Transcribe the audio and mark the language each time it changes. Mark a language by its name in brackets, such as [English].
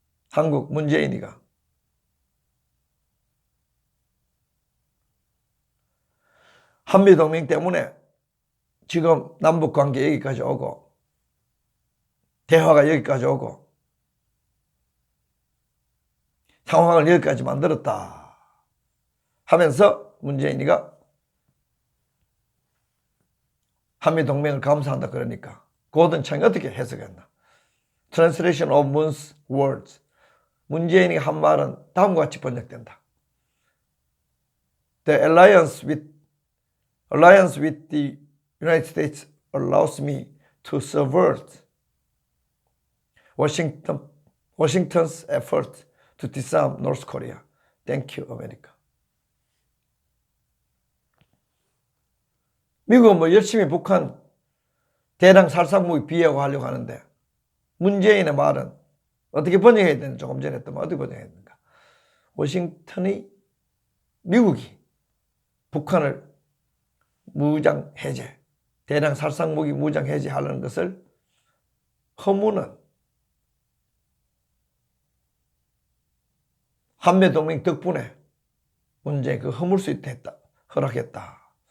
[Korean] 한국 문재인이가 한미동맹 때문에 지금 남북관계 여기까지 오고 대화가 여기까지 오고 상황을 여기까지 만들었다 하면서 문재인이가 한미동맹을 감사한다 그러니까 고든창이 어떻게 해석했나? [English] Translation of Moon's words. [Korean] 문재인이 한 말은 다음과 같이 번역된다. [English] The alliance with the United States allows me to subvert Washington's effort to disarm North Korea. Thank you, America. [Korean] 미국은 뭐 열심히 북한 대량 살상무기 비하고 하려고 하는데 문재인의 말은 어떻게 번역해야 되는지 조금 전에 했더만 어떻게 번역해야 되는가. 워싱턴이 미국이 북한을 무장 해제, 대량 살상무기 무장 해제하려는 것을 허무는 한미동맹 덕분에 문재인 그 허물 수 있다 했다. 허락했다.